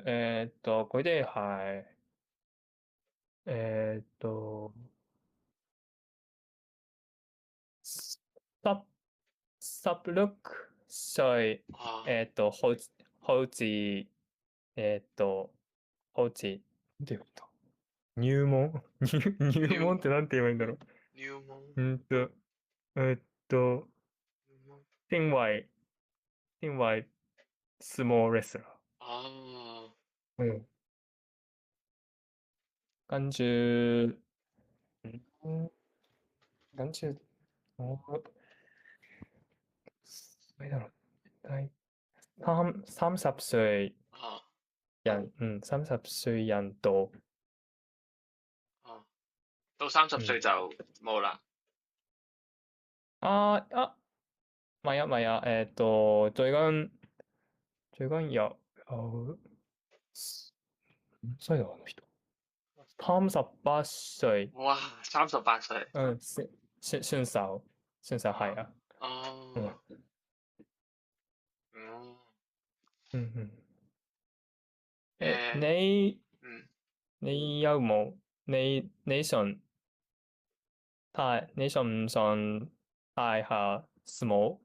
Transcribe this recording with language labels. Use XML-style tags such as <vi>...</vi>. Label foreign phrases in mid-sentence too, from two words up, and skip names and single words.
<yue>佢哋係16歲。啊，好似、</yue> <ja>なんて言うんだ。入門入門ってなんて言えばいいんだろう。入門。えっと、定位相撲レスラ哦，ー。</ja> <yue>跟住，跟住我咩だろう。大30歲啊，人。30歲人到。啊，到30歲就冇啦。唔係啊，唔係啊。</yue> <ja>最近有何歳だあの人。38歲。</ja> <yue>哇，38歲。選手係啊。哦，嗯，你有冇你想唔想睇下相撲？</yue>